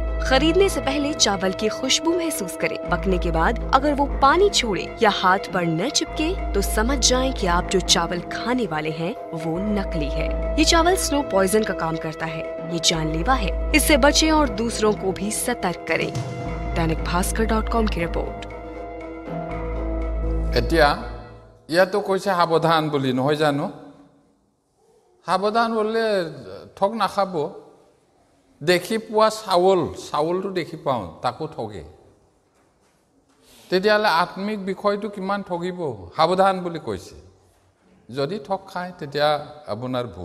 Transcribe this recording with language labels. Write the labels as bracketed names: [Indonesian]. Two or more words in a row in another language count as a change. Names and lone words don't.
[Hindi] खरीदने से पहले चावल की खुशबू महसूस करें। पकने के बाद अगर वो पानी छोड़े या हाथ पर न चिपके तो समझ जाएं कि आप जो चावल खाने वाले हैं वो नकली है। ये चावल [English] slow poison [Hindi] का काम करता है। ये जानलेवा है। इससे बचें और दूसरों को भी सतर्क करें। दैनिक भास्कर.com की रिपोर्ट। [Assamese] এতিয়া ইয়াতো কৈছে সাৱধান বুলি নহয় জানো সাৱধান বলে ঠগ নাখাব দেখি পোৱা চাউলটো দেখি পাওঁ তাকো ঠগে তেতিয়ালে আত্মিক বিষয়টো কিমান ঠগিব সাৱধান বুলি কৈছে যদি ঠগ খায় তেতিয়া আপোনাৰ ভুল